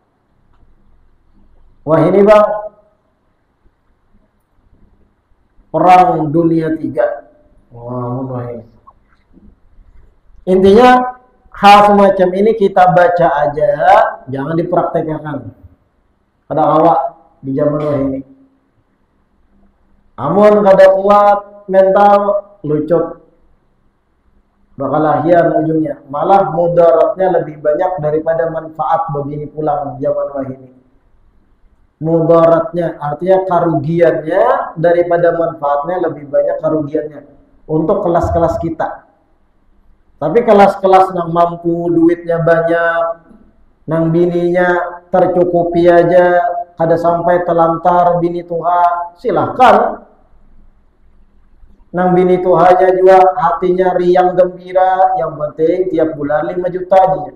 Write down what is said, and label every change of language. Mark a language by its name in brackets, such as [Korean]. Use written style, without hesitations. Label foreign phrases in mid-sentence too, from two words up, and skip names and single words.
[Indonesian] Wah ini bang, perang dunia 3. Wah mulai. Intinya hal semacam ini kita baca aja, jangan dipraktekkan. [Banjar] Ada awak di zaman ini. Amun kada kuat mental, lucuk. Bakal ahian ujungnya. [Indonesian] Malah mudaratnya lebih banyak daripada manfaat begini pulang zaman ini. Mudaratnya artinya kerugiannya daripada manfaatnya lebih banyak kerugiannya untuk kelas-kelas kita. [Banjar] Tapi kelas-kelas yang mampu duitnya banyak, nang bininya tercukupi aja, kada sampai telantar bini tuha, silahkan. Nang bini tuhanya juga hatinya riang gembira, yang penting tiap bulan 5 juta aja.